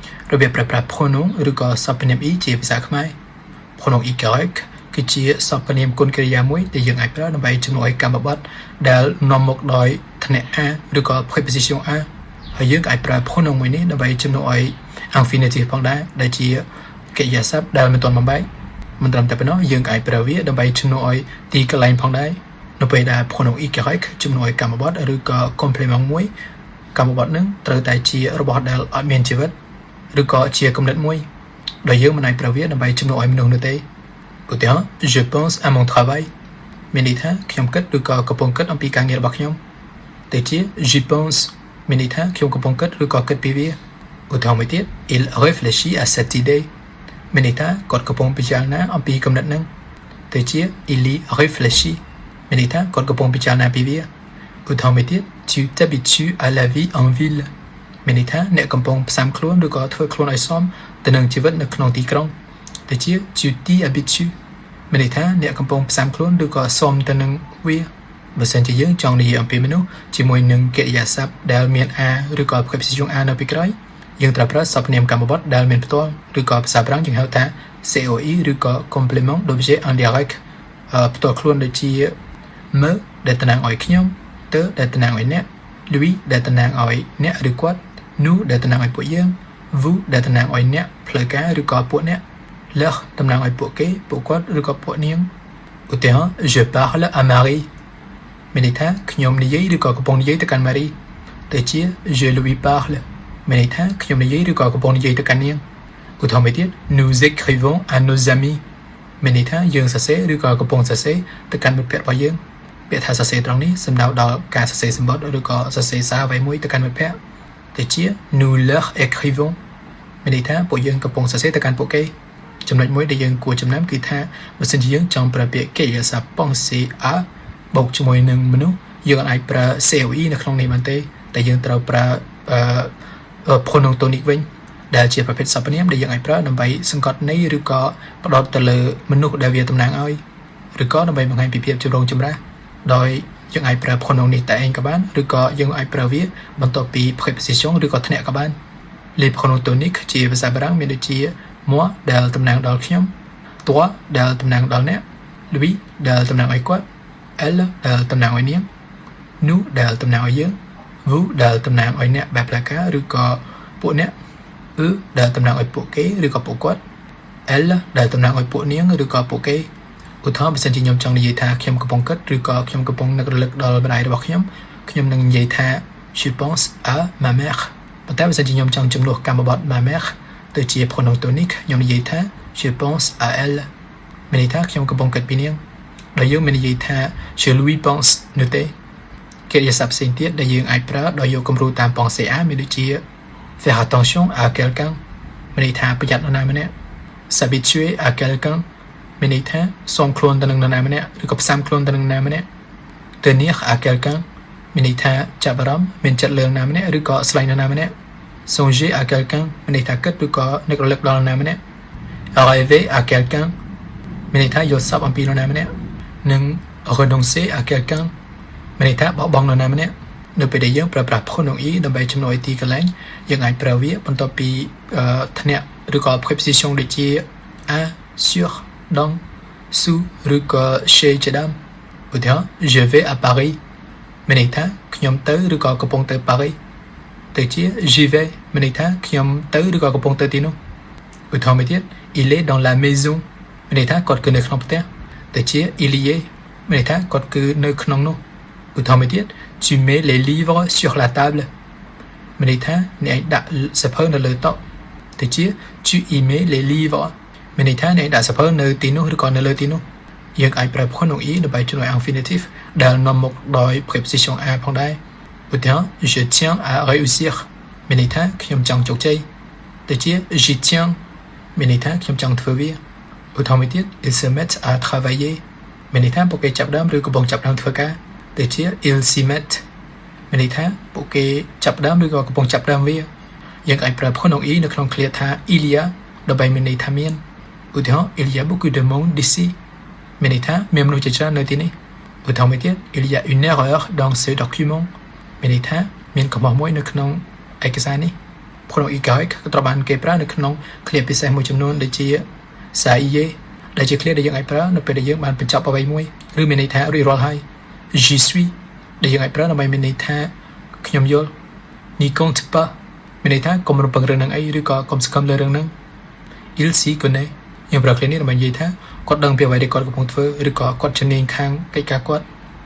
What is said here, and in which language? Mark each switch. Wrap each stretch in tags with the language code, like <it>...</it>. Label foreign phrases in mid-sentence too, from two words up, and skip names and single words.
<km>របៀបប្រើប្រាស់ pronom ឬក៏សព្វនាម e ជាភាសាខ្មែរ</km> <fr>pronom y</fr> <km>គឺជាសព្វនាមគុណកិរិយាមួយដែលយើងអាចប្រើដើម្បីជំនួយកម្មបត្តិដែលនាំមកដោយឋានៈ a ឬក៏</km> <fr>preposition a</fr> <km>ហើយយើងអាចប្រើ pronom មួយនេះដើម្បីជំនួយ infinitive ផងដែរដែលជាកិរិយាសព្ទដែលមិនទាន់បំបែកមិនត្រឹមតែប៉ុណ្ណោះយើងអាចប្រើ វាដើម្បីជំនួយទីកន្លែងផងដែរនៅពេលដែល</km> <fr>pronom y</fr> <km>ជំនួយកម្មបត្តិឬក៏ complement មួយកម្មបត្តិនឹងត្រូវតែជារបស់ដែលអត់មានជីវិតឬក៏ជាគំនិតមួយដែលយើងមិនអាចប្រើវាដើម្បីជំនួយមនុស្សនោះទេឧទាហរ ណ៍</km> <fr>je pense à mon travail</fr> <km>មានន័យថាខ្ញុំគិតឬក៏កំពុងគិតអំពីការងាររបស់ខ្ញុំទៅជា</km> <fr>j'y pense</fr> <km>មានន័យថាខ្ញុំកំពុងគិតឬក៏គិតពីវាឧទាហរណ៍មួយទៀត</km> <fr>il réfléchit à cette</fr> <km>idée មានន័យថាគាត់កំពុងពិចារណាអំពីគំនិតហ្នឹងទៅជា</km> <fr>il y réfléchit</fr> <km>មានន័យថាគាត់កំពុងពិចារណាពីវាឧទាហរណ៍មួយទៀត</km> <fr>tu t'habitues à la vie en ville</fr> <km>មានន័យថាអ្នកកំពុងផ្សាំខ្លួនឬក៏ធ្វើខ្លួនឲ្យសមទៅនឹងជីវិតនៅក្នុងទីក្រុងទៅជា</km> <fr>tu t'y habitues</fr> <km>មានន័យថាអ្នកកំពុងផ្សាំខ្លួនឬក៏សមទៅនឹងវាបើសិនជាយើងចង់និយាយអំពីមនុស្សជាមួយនឹងកិរិយាសព្ទដែលមាន a ឬក៏</km> <fr>preposition a</fr> <km>នៅពីក្រោយយើងត្រូវប្រើសព្វនាមកម្មបត្តិដែលមានផ្ទាល់ឬក៏ភាសាបារាំងយើងហៅថា COI ឬក៏</km> <fr>complément d'objet indirect</fr> <km>ផ្ទាល់ខ្លួនដូចជា me ដែលតំណាងឲ្យខ្ញុំte ដែលតំណាងឲ្យអ្នក lui ដែលតំណាងឲ្យអ្នកឬគាត់ nous ដែលតំណាងឲ្យពួកយើង vous ដែលតំណាងឲ្យអ្នកផ្លូវការឬក៏ពួកអ្នក leur តំណាងឲ្យពួកគេពួកគាត់ឬក៏ ពួកនាងឧទាហរណ៍</km> <fr>je parle à Marie</fr> <km>មានន័យថាខ្ញុំនិយាយឬក៏កំពុងនិយាយទៅកាន់ Marie ទៅជា</km> <fr>je lui parle</fr> <km>មានន័យថាខ្ញុំនិយាយឬក៏កំពុង និយាយទៅកាន់នាងឧទាហរណ៍មួយទៀត</km> <fr>nous écrivons à nos amis</fr> <km>មានន័យថាយើងសរសេរឬក៏កំពុងសរសេរទៅកាន់មិត្តភ័ក្តិរបស់យើងពាក្យថាសរសេរត្រង់នេះសំដៅដល់ការសរសេរសម្បត្តិឬក៏សរសេរសារអ្វីមួយទៅកាន់មិត្តភ័ក្តិទៅជា</km> <fr>nous leur écrivons</fr> <km>មានន័យថាពួកយើងកំពុងសរសេរទៅកាន់ពួកគេចំណុចមួយដែលយើងគួរចំណាំគឺថាបើសិនជាយើងចង់ប្រើពាក្យកិរិយាសព្ទ</km> <fr>penser à</fr> <km>បូកជាមួយនឹងមនុស្សយើងអាចប្រើ COE នៅក្នុងនេះបានទេតែយើងត្រូវប្រើ</km> <fr>pronom tonic</fr> <km>វិញដែលជាប្រភេទសព្វនាមដែលយើងអាចប្រើដើម្បីសង្កត់ន័យឬក៏ផ្ដោតទៅលើមនុស្សដែលវាតំណាងឲ្យឬក៏ដើម្បីបង្ហាញពីភាពចម្រុងចម្រាស់ដោយយើងអាចប្រើ pronom នេះតែឯងក៏បានឬក៏យើងអាចប្រើវាបន្ទាប់ពី preposition ឬក៏ឋានៈក៏បាន</km> <fr>les pronoms toniques</fr> <km>ជាភាសាបារាំងមានដូចជា moi ដែល តំណាងដល់ខ្ញុំ toi ដែលតំណាងដល់អ្នក lui ដែលតំណាងឲ្យគាត់ elle ដែលតំណាងឲ្យនាង nous ដែលតំណាងឲ្យយើង vous ដែលតំណាងឲ្យអ្នកបែបផ្លូវការឬក៏ពួកអ្នក eux ដែលតំណាងឲ្យពួកគេឬក៏ពួកគាត់ elle ដែលតំណាងឲ្យពួកនាងឬក៏ពួកគេឧទាហរណ៍បើសិនជាខ្ញុំចង់និយាយថាខ្ញុំកំពុងគិតឬក៏ខ្ញុំកំពុងនឹករលឹកដល់ម្ដាយរបស់ខ្ញុំនឹងនិយាយថា</km> <fr>je pense à ma mère</fr> <km>ប៉ុន្តែបើសិនជាខ្ញុំចង់ជំនួសកម្មបត្តិ</km> <fr>ma mère</fr> <km>ទៅជា</km> <fr>pronom tonique</fr> <km>ខ្ញុំនិយាយថា</km> <fr>je pense à elle</fr> <km>មានន័យថា ខ្ញុំកំពុងគិតពីនាងដោយយើងមិននិយាយថា</km> <fr>je lui pense</fr> <km>នោះទេកិរិយាសព្ទផ្សេងទៀតដែលយើងអាចប្រើដោយយកគំរូតាម</km> <fr>penser à</fr> <km>មានដូចជា</km> <fr>faire attention à quelqu'un</fr> <km>មានន័យថាប្រយ័ត្ននរណាម្នាក់</km> <fr>s'habituer à quelqu'un</fr> <km>មានន័យថាសូមខ្លួនទៅនឹងនរណាម្នាក់ឬក៏ផ្សាំខ្លួនទៅនឹងនរណាម្នាក់</km> <fr>tenir à quelqu'un</fr> <km>មានន័យថាចាប់អារម្មណ៍មានចិត្តលើនរណាម្នាក់ឬក៏ស្រឡាញ់នរណាម្នាក់</km> <fr>songer à quelqu'un</fr> <km>មានន័យថាគិតឬក៏នឹករលឹក ដល់នរណាម្នាក់</km> <fr>rêver à quelqu'un</fr> <km>មានន័យថាយល់សប្តិអំពីនរណាម្នាក់និង</km> <fr>renoncer à quelqu'un</fr> <km>មានន័យថាបោះបង់នរណាម្នាក់នៅពេលដែលយើងប្រើប្រាស់</km> <fr>pronom e</fr> <km>ដើម្បីជំនួយទីកន្លែងយើងអាចប្រើវាបន្ទាប់ពីឋានៈឬក៏ preposition ដូចជា</km> <fr>à sur dans sous</fr> <km>ឬក៏ chez ជាដើមឧទាហរណ៍</km> <fr>je vais à Paris</fr> <km>មានន័យថាខ្ញុំទៅឬក៏កំពុងទៅ Paris ទៅជា</km> <fr>j'y vais</fr> <km>មានន័យថាខ្ញុំទៅឬ ក៏កំពុងទៅទីនោះឧទាហរណ៍មួយទៀត</km> <fr>il est dans la maison</fr> <km>មានន័យថាគាត់គឺនៅក្នុងផ្ទះទៅជា</km> <fr>il y est</fr> <km>មានន័យថាគាត់គឺនៅក្នុងនោះឧទាហរណ៍មួយទៀត</km> <fr>tu mets les livres sur la table</fr> <km>មានន័យថាអ្នកដាក់សៀវភៅនៅលើតុទៅជា</km> <fr>tu y mets les livres</fr> <km>មានន័យថាអ្នកដាក់សៀវភៅនៅទី នោះឬក៏នៅលើទីនោះយើងអាចប្រើ</km> <fr>pronom e</fr> <km>ដើម្បីជំនួយ infinitive ដែលនាំមកដោយ</km> <fr>preposition a</fr> <km>ផងដែរឧទាហរណ៍</km> <fr>je tiens à réussir</fr> <km>មានន័យថា ខ្ញុំចង់ជោគជ័យទៅជា</km> <fr>j'y tiens</fr> <km>មានន័យថាខ្ញុំចង់ធ្វើវាឧទាហរណ៍មួយទៀត</km> <fr>ils se mettent à travailler</fr> <km>មានន័ យថាពួកគេចាប់ដើមឬកំពុងចាប់ដើមធ្វើការទៅជា</km> <fr>ils s'y mettent</fr> <km>មានន័យថាពួកគេចាប់ដើមឬក៏កំពុងចាប់ដើមវាយើងអាចប្រើ</km> <fr>pronom e</fr> <km>នៅក្នុងឃ្លាថា</km> <fr>il y a</fr> <km>ដើម្បីមានន័យថាមានឧទាហរណ៍</km> <fr>il y a beaucoup de monde ici</fr> <km>មានន័យថាមានមនុស្សជាច្រើននៅទីនេះឧទាហរណ៍មួយទៀត</km> <fr>il y a une erreur dans ce document</fr> <km>មានន័យថាមានកំហុសមួយនៅក្នុងឯកសារនេះ pronoic ក៏ត្រូវបានគេប្រើនៅក្នុងឃ្លាពិសេសមួយចំនួនដូចជា saïe ដែលជាឃ្លាដែលយើងអាចប្រើនៅពេលដែលយើងបានបញ្ចប់អ្វីមួយឬមានន័យថារួចរាល់ហើយ</km> <fr>j'y suis</fr> <km>ដែលយើងអាចប្រើដើម្បីមានន័យថាខ្ញុំយល់</km> <fr>n'y compte pas</fr> <km>មានន័យថាកុំរំពឹងរឿងនឹងអីឬក៏កុំសង្ឃឹមលើរឿងហ្នឹង</km> <fr>il s'y connaît</fr> <km>យើងប្រើឃ្លានេះដើម្បីនិយាយថាគាត់ដឹងពីអ្វីដែលគាត់កំពុងធ្វើឬក៏គាត់ជំនាញខាងកិច្ចការគាត់</km>